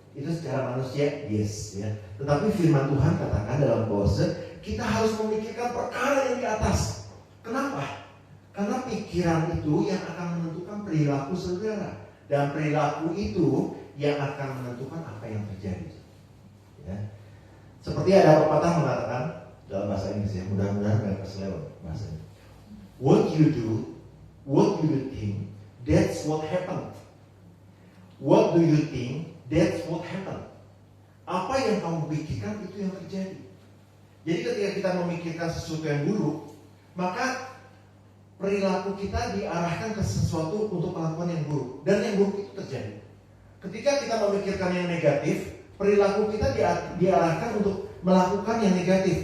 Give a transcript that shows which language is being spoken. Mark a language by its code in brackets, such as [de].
[id] Itu secara manusia, yes. Ya. Tetapi firman Tuhan katakan dalam Kolose, kita harus memikirkan perkara yang di atas. Kenapa? Karena pikiran itu yang akan menentukan perilaku saudara. Dan perilaku itu yang akan menentukan apa yang terjadi. Ya. Seperti ada pepatah mengatakan dalam bahasa Inggris ya, mudah-mudahan gak keselewat bahasanya. [en] What you do, what you think, that's what happened. What do you think, that's what happened. [id] Apa yang kamu pikirkan itu yang terjadi. Jadi ketika kita memikirkan sesuatu yang buruk, maka perilaku kita diarahkan ke sesuatu untuk melakukan yang buruk. Dan yang buruk itu terjadi. Ketika kita memikirkan yang negatif, perilaku kita diarahkan untuk melakukan yang negatif.